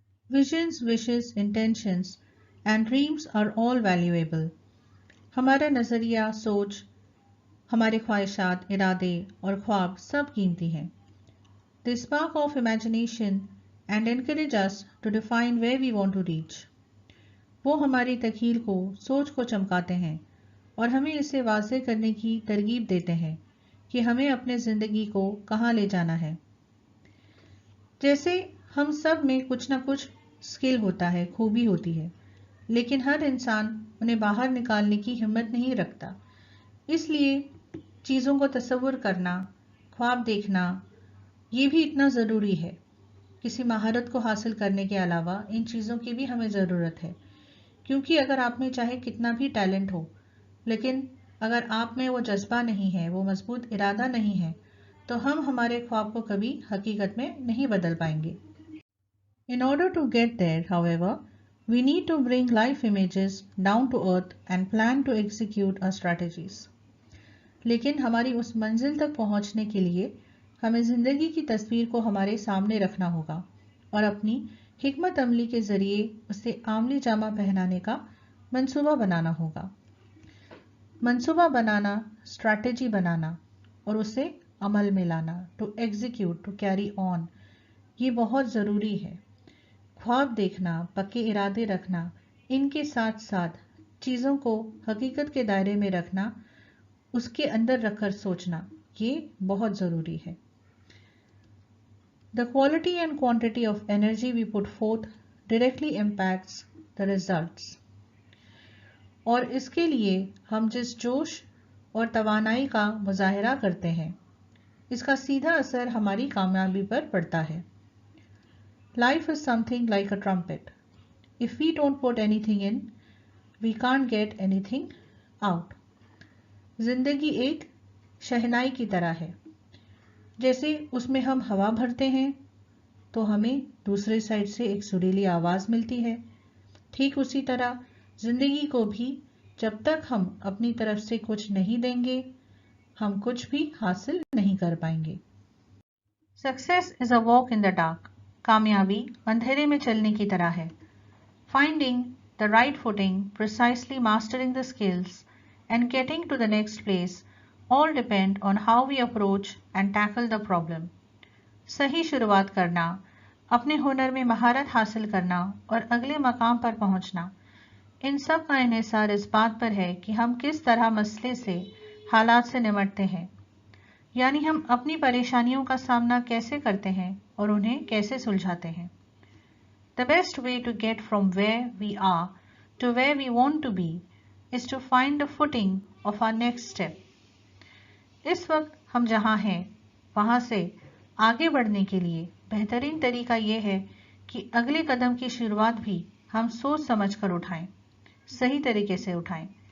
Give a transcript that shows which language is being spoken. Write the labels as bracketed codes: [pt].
[en] Visions, wishes, intentions and dreams are all valuable. [hi] हमारा नज़रिया, सोच, हमारे ख्वाहिशात, इरादे और ख्वाब सब कीमती हैं। [en] They spark of imagination and encourage us to define where we want to reach. [hi] वो हमारी तख़ील को, सोच को चमकाते हैं और हमें इसे वाज़ेह करने की तरगीब देते हैं कि हमें अपने ज़िंदगी को कहाँ ले जाना है। जैसे हम सब में कुछ ना कुछ स्किल होता है, खूबी होती है, लेकिन हर इंसान उन्हें बाहर निकालने की हिम्मत नहीं रखता। इसलिए चीज़ों को तसव्वुर करना, ख्वाब देखना, ये भी इतना ज़रूरी है। किसी महारत को हासिल करने के अलावा इन चीज़ों की भी हमें ज़रूरत है, क्योंकि अगर आप में चाहे कितना भी टैलेंट हो, लेकिन अगर आप में वो जज्बा नहीं है, वो मजबूत इरादा नहीं है, तो हम हमारे ख्वाब को कभी हकीकत में नहीं बदल पाएंगे। [en] In order to get there, however, we need to bring life images down to earth and plan to execute our strategies. [hi] लेकिन हमारी उस मंजिल तक पहुंचने के लिए हमें ज़िंदगी की तस्वीर को हमारे सामने रखना होगा और अपनी हिकमत अमली के ज़रिए उसे आमली जामा पहनाने का मंसूबा बनाना होगा। मंसूबा बनाना, स्ट्रैटेजी बनाना और उसे अमल में लाना, [en] to execute, to carry on, [hi] ये बहुत ज़रूरी है। ख्वाब देखना, पक्के इरादे रखना, इनके साथ साथ चीज़ों को हकीकत के दायरे में रखना, उसके अंदर रखकर सोचना, ये बहुत ज़रूरी है। [en] The quality and quantity of energy we put forth directly impacts the results. [hi] और इसके लिए हम जिस जोश और तवानाई का मुजाहरा करते हैं, इसका सीधा असर हमारी कामयाबी पर पड़ता है। [en] Life is something like a trumpet. If we don't put anything in, we can't get anything out. [hi] जिंदगी एक शहनाई की तरह है। जैसे उसमें हम हवा भरते हैं तो हमें दूसरे साइड से एक सुरीली आवाज़ मिलती है। ठीक उसी तरह जिंदगी को भी जब तक हम अपनी तरफ से कुछ नहीं देंगे, हम कुछ भी हासिल नहीं कर पाएंगे। [en] Success is a walk in the dark. [hi] कामयाबी अंधेरे में चलने की तरह है। [en] Finding the right footing, precisely mastering the skills and getting to the next place all depend on how we approach and tackle the problem. [hi] सही शुरुआत करना, अपने हुनर में महारत हासिल करना और अगले मकाम पर पहुंचना, इन सब का इन्हिसार इस बात पर है कि हम किस तरह मसले से, हालात से निपटते हैं, यानी हम अपनी परेशानियों का सामना कैसे करते हैं और उन्हें कैसे सुलझाते हैं। [en] The best way to get from where we are to where we want to be is to find the footing of our next step. [hi] इस वक्त हम जहाँ हैं वहाँ से आगे बढ़ने के लिए बेहतरीन तरीका यह है कि अगले कदम की शुरुआत भी हम सोच समझ कर उठाएं, सही तरीके से उठाएं।